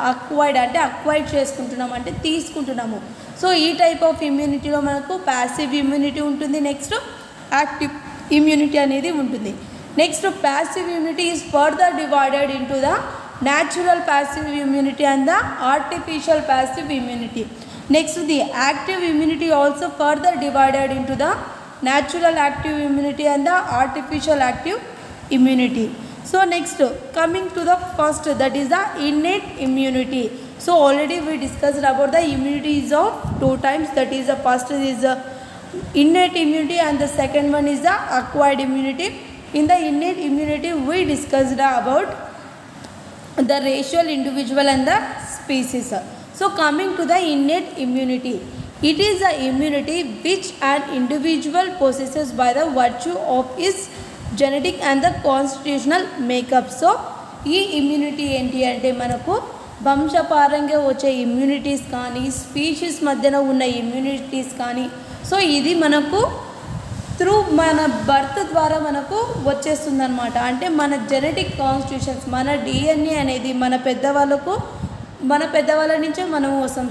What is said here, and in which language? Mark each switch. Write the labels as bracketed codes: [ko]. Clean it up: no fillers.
[te] Acquired అంటే acquired చేసుకుంటున్నాము అంటే తీసుకుంటున్నాము. సో ఈ టైప్ ఆఫ్ ఇమ్యూనిటీలో మనకు ప్యాసివ్ ఇమ్యూనిటీ ఉంటుంది, నెక్స్ట్ యాక్టివ్ ఇమ్యూనిటీ అనేది ఉంటుంది. [en] Next passive immunity is further divided into the natural passive immunity and the artificial passive immunity. Next, the active immunity also further divided into the natural active immunity and the artificial active immunity. So next, coming to the first, that is the innate immunity. So already we discussed about the immunities of 2 times. That is the first is the innate immunity and the second one is the acquired immunity. In the innate immunity, we discussed about the racial, individual and the species. So coming to the innate immunity, it is the immunity which an individual possesses by the virtue of his genetic and the constitutional makeup. [te] So ఈ immunity ఏంటి అంటే మనకు వంశపారంగా వచ్చే immunities కానీ species మధ్యన ఉన్న immunities కానీ so ఇది మనకు త్రూ మన బర్త్ ద్వారా మనకు వచ్చేస్తుంది అనమాట. అంటే మన జెనెటిక్ కాన్స్టిట్యూషన్స్, మన డిఎన్ఏ అనేది మన పెద్దవాళ్ళ నుంచే మనం వస్తాం.